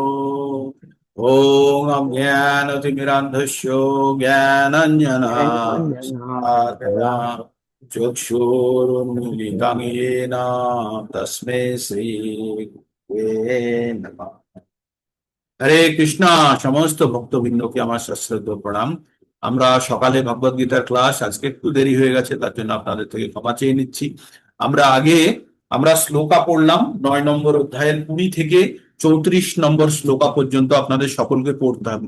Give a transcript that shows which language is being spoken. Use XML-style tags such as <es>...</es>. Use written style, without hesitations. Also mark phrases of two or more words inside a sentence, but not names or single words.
<sa>ओम अज्ञानतिमिरान्धस्य ज्ञानाञ्जनशलाकया चक्षुरुन्मीलितं येन तस्मै श्रीगुरवे नमः।</sa> <bn>হরে কৃষ্ণা। সমস্ত ভক্তবৃন্দকে আমার সশ্রদ্ধ প্রণাম। আমরা সকালে ভগবদ গীতার ক্লাস আজকে একটু দেরি হয়ে গেছে, তার জন্য আপনাদের থেকে ক্ষমা চেয়ে নিচ্ছি। আমরা শ্লোকা পড়লাম 9 নম্বর অধ্যায়ের 20 থেকে 34 নম্বর শ্লোকা পর্যন্ত আপনাদের সকলকে পড়তে হবে।</bn>